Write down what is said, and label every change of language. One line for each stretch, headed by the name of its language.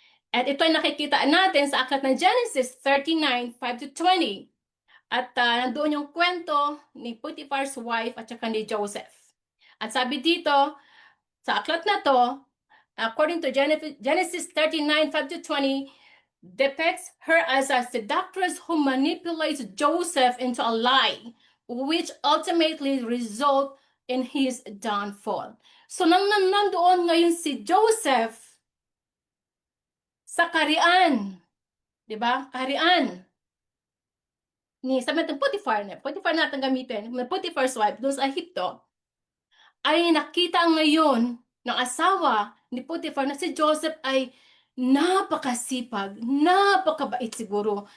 Filipino: At ito ay nakikita natin sa aklat ng Genesis 39, 5-20. At nandoon yung kwento ni Potiphar's wife at saka ni Joseph. At sabi dito, sa aklat na to,
English: according to Genesis 39, 5-20, depicts her as a seductress who manipulates Joseph into a lie, which ultimately result in his downfall.
Filipino: So, nandoon ngayon si Joseph sa kaharian, di ba? Kaharian sabi natin Potiphar natin gamitin, Potiphar's wife doon sa Ehipto, ay nakita ngayon ng asawa ni Potiphar na si Joseph ay napakasipag, napakabait siguro.